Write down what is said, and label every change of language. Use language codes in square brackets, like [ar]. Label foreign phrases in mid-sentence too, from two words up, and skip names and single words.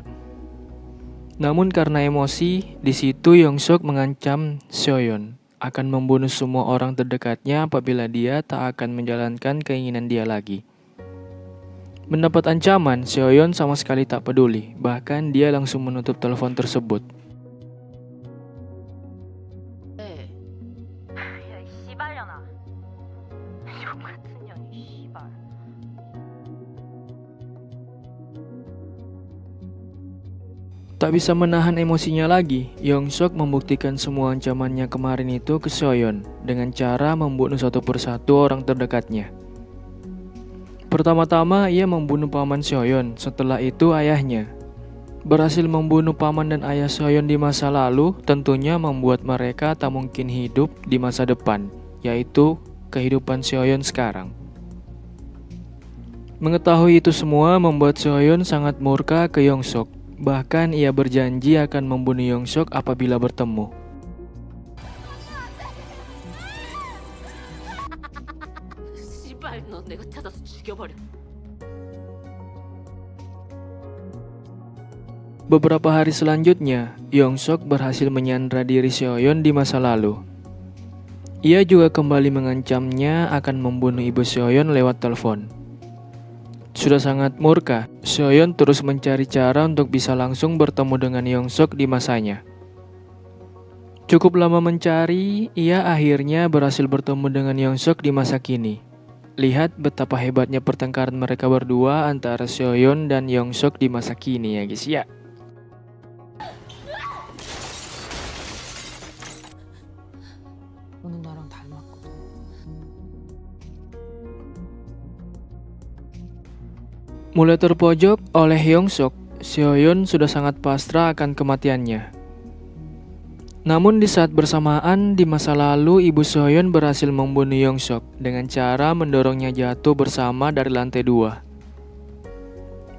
[id] Namun karena emosi, di situ Hyung Suk mengancam Soyeon akan membunuh semua orang terdekatnya apabila dia tak akan menjalankan keinginan dia lagi. Mendapat ancaman, Soyeon sama sekali tak peduli, bahkan dia langsung menutup telepon tersebut. [ko] 네. 야, 이 씨발년아. 족 같은 년이 씨발. [id] Tak bisa menahan emosinya lagi, Hyung Suk membuktikan semua ancamannya kemarin itu ke Soyeon dengan cara membunuh satu persatu orang terdekatnya. Pertama-tama ia membunuh paman Soyeon, setelah itu ayahnya. Berhasil membunuh paman dan ayah Seoyeon di masa lalu tentunya membuat mereka tak mungkin hidup di masa depan, yaitu kehidupan Seoyeon sekarang. Mengetahui itu semua membuat Seoyeon sangat murka ke Yongsok. Bahkan ia berjanji akan membunuh Yongsok apabila bertemu. [ko] 씨발, 너 내가 찾아서 죽여버려. [id] Beberapa hari selanjutnya, Yongsok berhasil menyandra diri Seoyeon di masa lalu. Ia juga kembali mengancamnya akan membunuh ibu Seoyeon lewat telepon. Sudah sangat murka, Seoyeon terus mencari cara untuk bisa langsung bertemu dengan Yongsok di masanya. Cukup lama mencari, ia akhirnya berhasil bertemu dengan Yongsok di masa kini. Lihat betapa hebatnya pertengkaran mereka berdua antara Seoyeon dan Yongsok di masa kini ya guys ya. [ko] 오늘 나랑 닮았거든. [id] Mulai terpojok oleh Yongsok, Seoyeon sudah sangat pasrah akan kematiannya. Namun di saat bersamaan di masa lalu ibu Seoyeon berhasil membunuh Yongsok dengan cara mendorongnya jatuh bersama dari lantai 2.